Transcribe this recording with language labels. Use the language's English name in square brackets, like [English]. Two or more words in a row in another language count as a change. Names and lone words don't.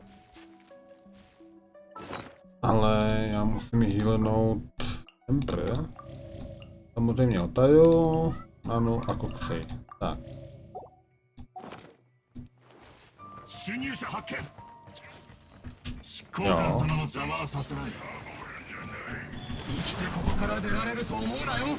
[Czech] Ale já musím healnout Emperor. Samozřejmě Otaru, Nanu a Koksej. Tak. [Japanese] 侵入者発見執行官様の邪魔はさせない生きてここから出られると思うなよ